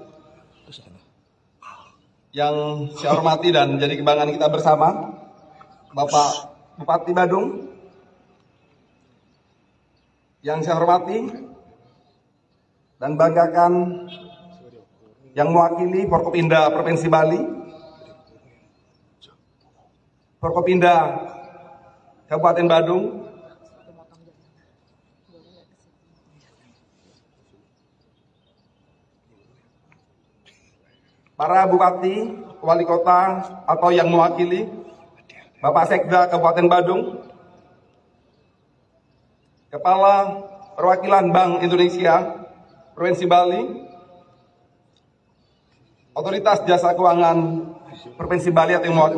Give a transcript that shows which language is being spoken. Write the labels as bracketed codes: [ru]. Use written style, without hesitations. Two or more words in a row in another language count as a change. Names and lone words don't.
[id] yang saya hormati dan menjadi kebanggaan kita bersama Bapak Bupati Badung, yang saya hormati dan banggakan yang mewakili Forkopimda Provinsi Bali, Forkopimda Kabupaten Badung, para bupati, wali kota atau yang mewakili, Bapak Sekda Kabupaten Badung, Kepala Perwakilan Bank Indonesia Provinsi Bali, Otoritas Jasa Keuangan Provinsi Bali atau